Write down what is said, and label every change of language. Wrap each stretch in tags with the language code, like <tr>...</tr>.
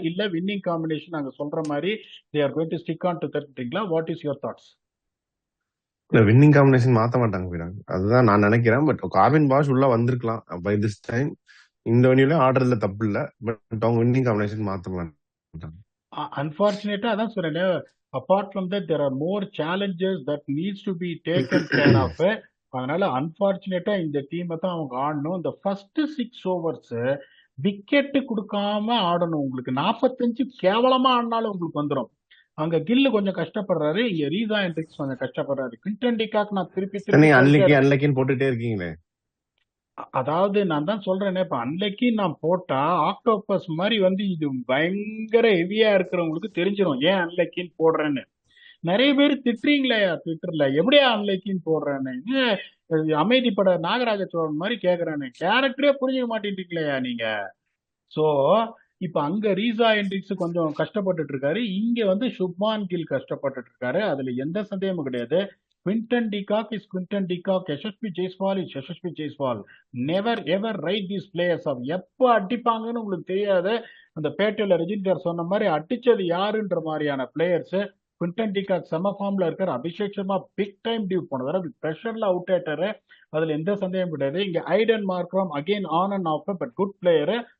<ta>இல்ல winning combination நாங்க சொல்ற மாதிரி</ta> <en>they are going to stick on to</en> <ta>தட்டுறீங்களா?</ta> <en>What is your thoughts?</en> <ta>Winning combination மாத்த மாட்டாங்க வீராங்க, அதுதான் நான் நினைக்கிறேன். பட் கார்வின் பாஷ் உள்ள வந்திருக்கலாம்</ta> <en>By this time.</en> <ta>இந்த வழியில ஆடுறதுல தப்பு இல்ல, பட் அவங்க வின்னிங் காம்பினேஷன் மாத்த மாட்டாங்க.</ta> <en>Unfortunately,</en> <ta>அதான் சொல்றேன்,</ta> <en>apart from that there are more challenges that needs to be taken care of.</en> <ta>அதனால அன்பார்ச்சுனேட்டா இந்த டீமை தான் அவங்க ஆடணும். இந்த ஃபர்ஸ்ட் 6 ஓவர்ஸ் விக்கெட் கொடுக்காம ஆடணும். உங்களுக்கு 45 கேவலமா ஆடினாலும் உங்களுக்கு வந்துடும். அங்க கில்லு கொஞ்சம் கஷ்டப்படுறாரு, இங்க ரீசா ஹெண்ட்ரிக்ஸ் கொஞ்சம் கஷ்டப்படுறாரு. குவிண்டன் டிகாக் நான் திருப்பி நீங்க திருப்பி அன்லக்கின்னு போட்டுட்டே இருக்கீங்களே. அதாவது நான் தான் சொல்றேனே, இப்ப அன்னைக்கு நான் போட்டா ஆக்டோபஸ் மாதிரி வந்து இது பயங்கர ஹெவியா இருக்கிறவங்களுக்கு தெரிஞ்சிடும் ஏன் அன்லைக்கின்னு போடுறேன்னு. நிறைய பேர் திட்டுறீங்களே ட்விட்டர்ல, எப்படியா அன்லைக்கின்னு போடுறேன்னு. அமைதிப்பட நாகராஜ சோழன் மாதிரி கேக்குறேன்னு, கேரக்டரே புரிஞ்சுக்க மாட்டேன்றீங்களேயா நீங்க. சோ இப்ப அங்க ரீசா ஹெண்ட்ரிக்ஸ் கொஞ்சம் கஷ்டப்பட்டுட்டு இருக்காரு, இங்க வந்து சுப்மான் கில் கஷ்டப்பட்டுட்டு இருக்காரு. அதுல எந்த சந்தேகமும் கிடையாது.</ta> <en>Quinton de Kock is Quinton de Kock. Yashasvi Jaiswal is Yashasvi Jaiswal. Never ever write these players off.</en> <ta>எப்போ அடிப்பாங்கன்னு உங்களுக்கு தெரியாது. அந்த பேட்டையில ரஜினி சார் சொன்ன மாதிரி அடிச்சது யாருன்ற மாதிரியான பிளேயர்ஸ். குவிண்டன் டிகாக் செம ஃபார்ம்ல இருக்காரு. Abhishek Sharma big time due போன தடவை பிரஷர்ல அவுட் ஆயிட்டாரு. அதுல எந்த சந்தேகம் கிடையாது. இங்க ஐடன் Markram</ta> <en>Again on and off but good player.</en>